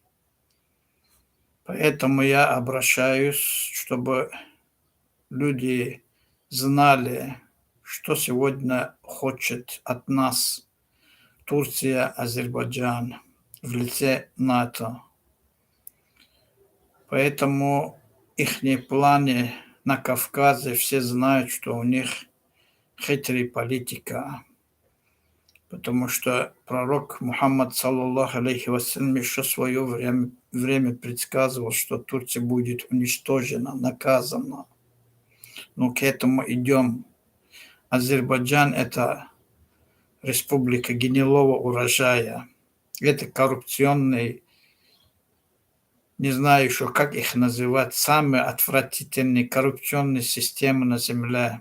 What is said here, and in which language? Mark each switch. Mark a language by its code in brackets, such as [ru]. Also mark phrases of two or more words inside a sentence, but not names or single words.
[ru] Поэтому я обращаюсь, чтобы люди знали, что сегодня хочет от нас Турция, Азербайджан в лице НАТО. Поэтому их планы на Кавказе все знают, что у них хитрая политика. Потому что пророк Мухаммад, [ar] صلى الله عليه وسلم, [ru] еще в свое время предсказывал, что Турция будет уничтожена, наказана. Но к этому идем. Азербайджан – это республика гнилого урожая. Это коррупционный, не знаю еще, как их называть, самые отвратительные коррупционные системы на земле.